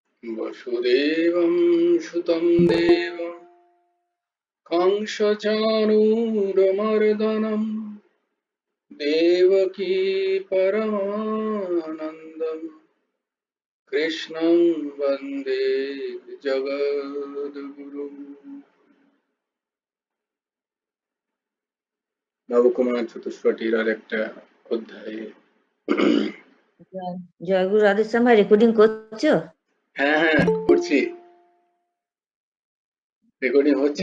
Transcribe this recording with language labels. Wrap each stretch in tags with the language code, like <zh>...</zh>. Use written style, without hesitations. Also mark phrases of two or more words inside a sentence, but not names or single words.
<sa>वसुदेवं सुतं देवं कंसचाणूरमर्दनं देवकी परमानन्दं कृष्णं वन्दे जगद्गुरुम्।</sa> <bn>নবকুমার চতুষ্পটির আর একটা অধ্যায়ে। জয়গুরু রাধেশ্যাম ভাই, রেকর্ডিং করছো? হ্যাঁ হ্যাঁ করছি, রেকর্ডিং হচ্ছে।</bn>